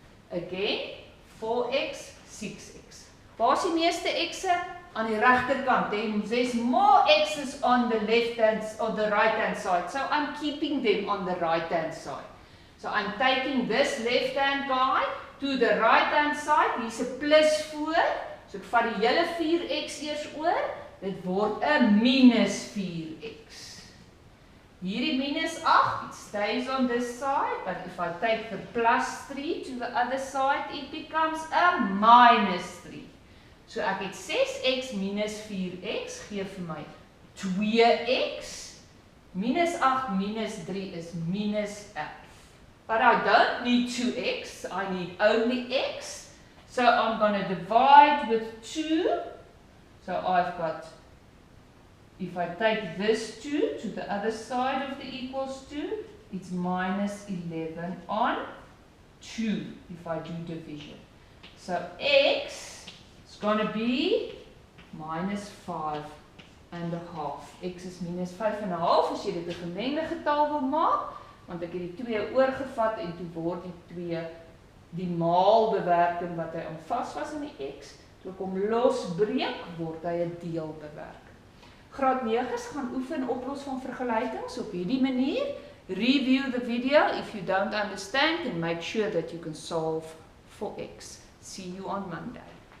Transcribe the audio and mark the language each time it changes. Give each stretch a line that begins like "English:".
Afrikaans: Again, 4x, 6x. Waar is die meeste x'e? Aan die regterkant.
English: There's more x's on the left hand or the right hand side. So I'm keeping them on the right hand side. So I'm taking this left hand guy to the right hand side.
Afrikaans: Hier's 'n plus voor. So ek vat die hele 4x eers oor. Dit word 'n minus 4x.
English: Hierdie minus 8, it stays on this side, but if I take the plus 3 to the other side, it becomes a minus 3.
Afrikaans: So ek het 6x minus 4x gee vir my 2x Minus 8 minus 3 is minus 11.
English: But I don't need 2x, I need only x. So I'm going to divide with 2. So I've got, if I take this 2 to the other side of the equals 2, it's minus 11 on 2 if I do division. So x is going to be minus 5 and a half. X is minus 5 and a half
Afrikaans: as jy dit 'n gemengde getal wil maak, want ek het die 2 oorgevat en toe word die 2 die maalbewerking wat hy aan vas was in die x, toe ek hom losbreek word hy 'n deelbewerking. Graad 9's gaan oefen oplos van vergelykings op hierdie manier.
English: Review the video if you don't understand and make sure that you can solve for x. See you on Monday.